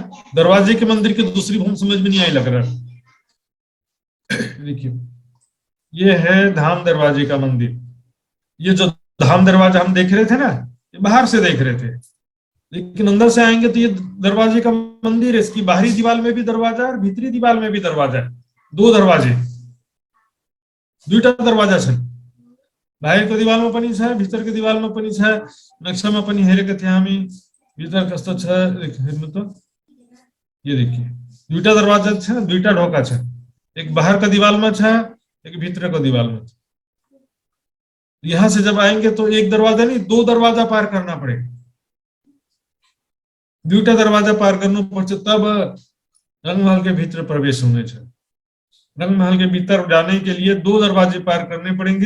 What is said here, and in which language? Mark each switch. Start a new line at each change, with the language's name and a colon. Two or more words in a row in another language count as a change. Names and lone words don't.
Hindi: दरवाजे के मंदिर की दूसरी भौम समझ में नहीं आई लग रहा। देखिए ये है धाम दरवाजे का मंदिर। ये जो धाम दरवाजा हम देख रहे थे ना, ये बाहर से देख रहे थे। लेकिन अंदर से आएंगे तो ये दरवाजे का मंदिर है, इसकी बाहरी दीवार में भी दरवाजा है और भीतरी दीवार में भी दरवाजा है, दो दरवाजे,
Nepali: दुईटा दरवाजा छन्। बाहिरको दिवालमा पनि छ, भित्रको दिवालमा पनि छ। नक्सामा पनि हेरेका थियौं हामी, भित्र कस्तो छ हेर्नु त,
Hindi: ये देखिए
Nepali: दुईटा दरवाजा छ, दुईटा ढोका छ,
Hindi: एक बाहर का दीवाल में छ, एक भीतर का दीवाल में। यहां से जब आएंगे तो एक दरवाजा नहीं, दो दरवाजा पार करना पड़ेगा,
Nepali: दुईटा दरवाजा पार करना पर्छ,
Hindi: तब रंगमहल के भीतर प्रवेश होने छ। रंगमहल के भीतर जाने के लिए दो दरवाजे पार करने पड़ेंगे।